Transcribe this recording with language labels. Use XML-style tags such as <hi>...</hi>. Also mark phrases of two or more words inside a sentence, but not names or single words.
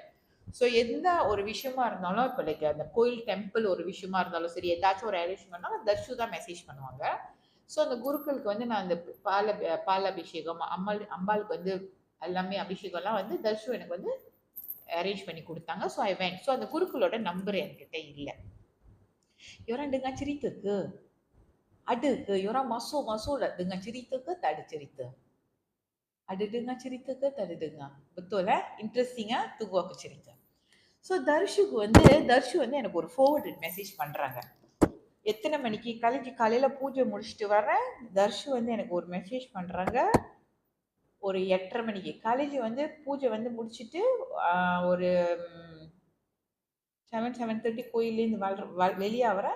<ta>ஸோ எந்த ஒரு விஷயமா இருந்தாலும் இப்போ லைக் அந்த கோயில் டெம்பிள் ஒரு விஷயமா இருந்தாலும் சரி, ஏதாச்சும் ஒரு அரேஞ்ச்மெண்ட்னா தர்ஷு தான் மெசேஜ் பண்ணுவாங்க. ஸோ அந்த குருக்களுக்கு வந்து நான் அந்த பால் அபிஷேகம் அம்பாளுக்கு வந்து எல்லாமே அபிஷேகம்லாம் வந்து தர்ஷு எனக்கு வந்து அரேஞ்ச் பண்ணி கொடுத்தாங்க.</ta> <en>So I went.</en> <ta>ஸோ அந்த குருக்களோட நம்பர் என்கிட்ட இல்லை.</ta> <ms>orang dengar cerita ke? Ada ke? Orang masuk dengan cerita ke tak ada cerita? Ada dengar cerita ke tak ada dengar? Betul interesting tunggu aku cerita.</ms> <ta>ஸோ தர்ஷு வந்து எனக்கு ஒரு</ta> <en>forwarded message</en> <ta>பண்ணுறாங்க. எத்தனை மணிக்கு காலையில பூஜை முடிச்சுட்டு வரேன். தர்ஷு வந்து எனக்கு ஒரு மெசேஜ் பண்றாங்க. ஒரு 8:30 மணிக்கு காலேஜ் வந்து பூஜை வந்து முடிச்சுட்டு ஒரு 7:30 கோயிலேருந்து வெளியே வரேன்.</ta>